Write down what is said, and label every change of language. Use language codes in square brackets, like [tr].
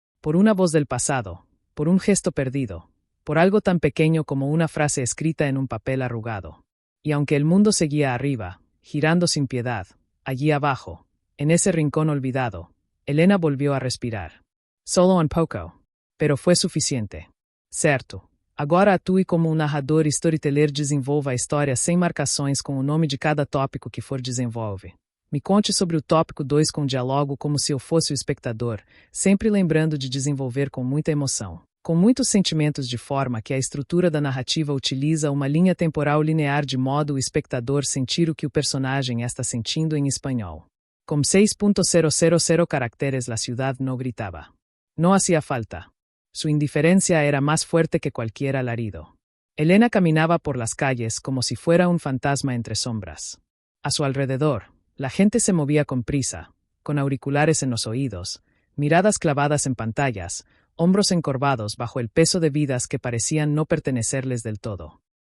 [es] Por una voz del pasado, por un gesto perdido, por algo tan pequeño como una frase escrita en un papel arrugado. Y aunque el mundo seguía arriba, girando sin piedad, allí abajo, en ese rincón olvidado, Elena volvió a respirar. Solo un poco. Pero fue suficiente. [pt] Certo. Agora atue como um narrador e storyteller, desenvolva a história sem marcações com o nome de cada tópico que for desenvolve. Me conte sobre o tópico 2 com diálogo como se eu fosse o espectador, sempre lembrando de desenvolver com muita emoção, com muitos sentimentos, de forma que a estrutura da narrativa utiliza uma linha temporal linear de modo o espectador sentir o que o personagem está sentindo em espanhol. Com 6.000 caracteres [es] la ciudad no gritaba. No hacía falta. Su indiferencia era más fuerte que cualquier alarido. Elena caminaba por las calles como si fuera un fantasma entre sombras. A su alrededor, la gente se movía con prisa, con auriculares en los oídos, miradas clavadas en pantallas, hombros encorvados bajo el peso de vidas que parecían no pertenecerles del todo.